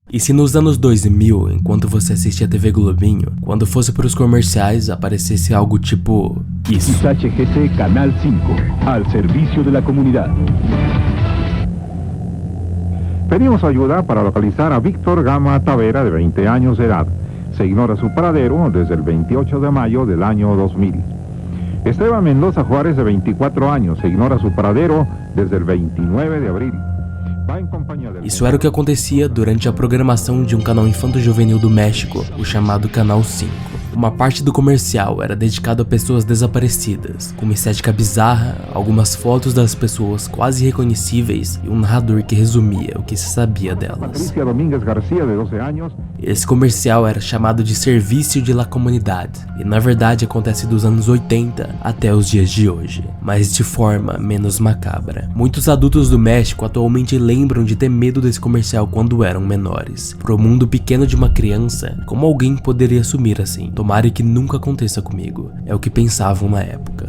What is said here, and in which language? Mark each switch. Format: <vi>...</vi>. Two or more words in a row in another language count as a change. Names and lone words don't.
<pt>E se nos anos 2000, enquanto você assistia TV Globinho, quando fosse para os comerciais aparecesse algo tipo isso. HGC Canal 5,</pt> <es>al servicio de la comunidad. Pedimos ayuda para localizar a Víctor Gama Tavera, de 20 años de edad. Se ignora su paradero desde el 28 de mayo del año 2000. Esteban Mendoza Juárez, de 24 años, se ignora su paradero desde el 29 de abril.</es> <pt>Isso era o que acontecia durante a programação de um canal infanto-juvenil do México, o chamado Canal 5. Uma parte do comercial era dedicado a pessoas desaparecidas, com uma estética bizarra, algumas fotos das pessoas quase reconhecíveis e um narrador que resumia o que se sabia delas. Esse comercial era chamado de Serviço de la Comunidad e na verdade acontece dos anos 80 até os dias de hoje, mas de forma menos macabra. Muitos adultos do México atualmente lembram de ter medo desse comercial quando eram menores. Pro mundo pequeno de uma criança, como alguém poderia assumir assim? Tomara que nunca aconteça comigo, é o que pensavam na época.</pt>